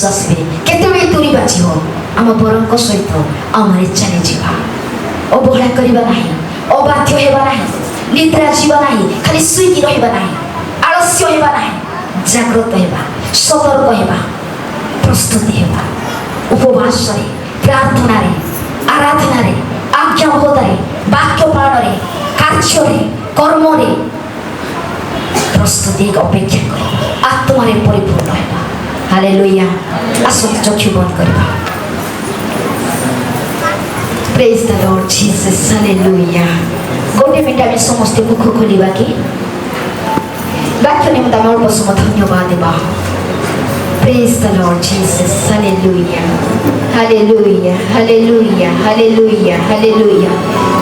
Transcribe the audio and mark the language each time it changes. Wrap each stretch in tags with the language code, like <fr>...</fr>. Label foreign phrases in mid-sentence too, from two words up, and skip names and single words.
<or>ଆସିବେ କେତେବେଳେ ତୁରୀ ବାଜିବ ଆମ ବରଙ୍କ ସହିତ ଆମର ଚାଲିଯିବା ଅବହେଳା କରିବା ନାହିଁ ଅବାଧ୍ୟ ହେବା ନାହିଁ ନିଦ୍ରା ଯିବା ନାହିଁ ଖାଲି ଶୋଇକି ରହିବା ନାହିଁ ଆଳସ୍ୟ ହେବା ନାହିଁ ଜାଗ୍ରତ ହେବା ସତର୍କ ହେବା ପ୍ରସ୍ତୁତି ହେବା ଉପବାସରେ ପ୍ରାର୍ଥନାରେ ଆରାଧନାରେ ଆଜ୍ଞାବହତାରେ ବାକ୍ୟ ପାଳନରେ କାର୍ଯ୍ୟରେ କର୍ମରେ ପ୍ରସ୍ତୁତି ଅପେକ୍ଷା କରି ଆତ୍ମାରେ ପରିପୂର୍ଣ୍ଣ ହେବା ହାଲେଲୁୟା ଆସନ୍ତୁ ଚକ୍ଷୁ ବନ୍ଦ କରିବା</or> <en>Praise the Lord Jesus.</en> <or>Hallelujah. ଗୋଟେ ମିନିଟ୍ ଆମ ସମସ୍ତେ ମୁଖ ଖୋଲିବା କି ବାକ୍ୟ ନିମିତ୍ତ ଆମ ଅଳ୍ପ ସମୟ ଧନ୍ୟବାଦ ଦେବା</or> <en>Praise the Lord Jesus. Hallelujah. Hallelujah. Hallelujah. Hallelujah. Hallelujah.</en>